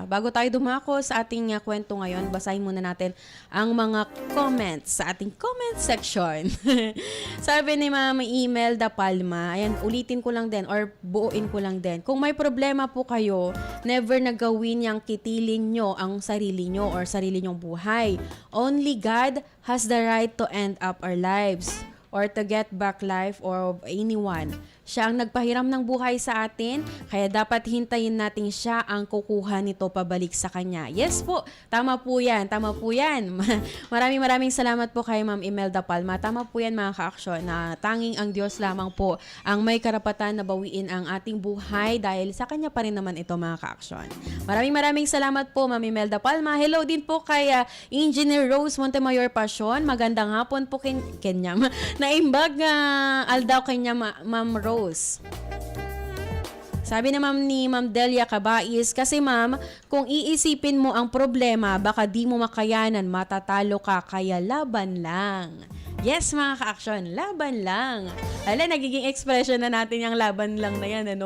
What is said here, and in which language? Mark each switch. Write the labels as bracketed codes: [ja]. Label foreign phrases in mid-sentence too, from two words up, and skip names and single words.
[tl] Bago tayo dumako sa ating kwento ngayon, basahin muna natin ang mga comments sa ating [en] comment section. [tl] Sabi ni Ma'am Imelda Palma, ayan, ulitin ko lang din or buuin ko lang din. Kung may problema po kayo, never na gawin yang kitilin nyo ang sarili nyo or sarili nyong buhay. [en] Only God has the right to end up our lives or to get back life or anyone. [tl] Siya ang nagpahiram ng buhay sa atin, kaya dapat hintayin natin siya ang kukuha nito pabalik sa kanya. Yes po, tama po yan, tama po yan. Maraming salamat po kay Ma'am Imelda Palma. Tama po yan mga ka-aksyon na tanging ang Diyos lamang po ang may karapatan na bawiin ang ating buhay dahil sa kanya pa rin naman ito mga ka-aksyon. Maraming salamat po Ma'am Imelda Palma. Hello din po kay Engineer Rose Montemayor Passion. Magandang hapon po Kenya. [ilo] Naimbag aldaw kanya Ma'am Rose. [tl] Sabi na ni Ma'am Delia Cabais, kasi ma'am, kung iisipin mo ang problema, baka di mo makayanan, matatalo ka, kaya laban lang. Yes, mga ka-aksyon, laban lang. Hala, nagiging expression na natin yung laban lang na yan, ano?